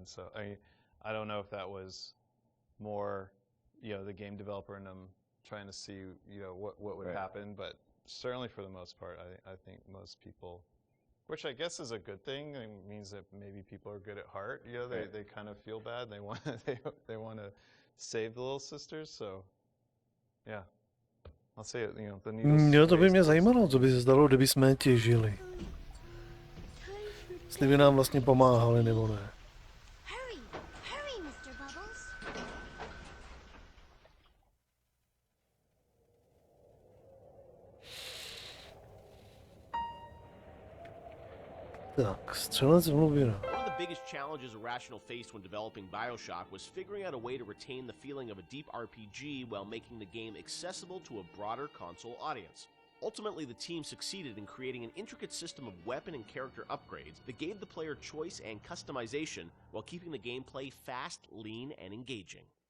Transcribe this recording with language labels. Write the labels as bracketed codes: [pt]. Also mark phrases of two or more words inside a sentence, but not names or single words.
[en] So I mean, I don't know if that was more, you know, the game developer and them trying to see, you know, what would happen, but certainly for the most part, I think most people. Which I guess is a good thing. It means that maybe people are good at heart. You know, they kind of feel bad. They want to save the Little Sisters. So, yeah, I'll say it. You know, the needles. [cs] Jo, to by mě zajímalo, co by se stalo, kdyby jsme těžili. Jestli by nám vlastně pomáhali, nebo ne. [en] Hurry, hurry, Mr. Bubbles. [cs] Tak, střelec v hlubinách. [en] One of the biggest challenges Irrational faced when developing BioShock was figuring out a way to retain the feeling of a deep RPG while making the game accessible to a broader console audience. Ultimately, the team succeeded in creating an intricate system of weapon and character upgrades that gave the player choice and customization while keeping the gameplay fast, lean, and engaging.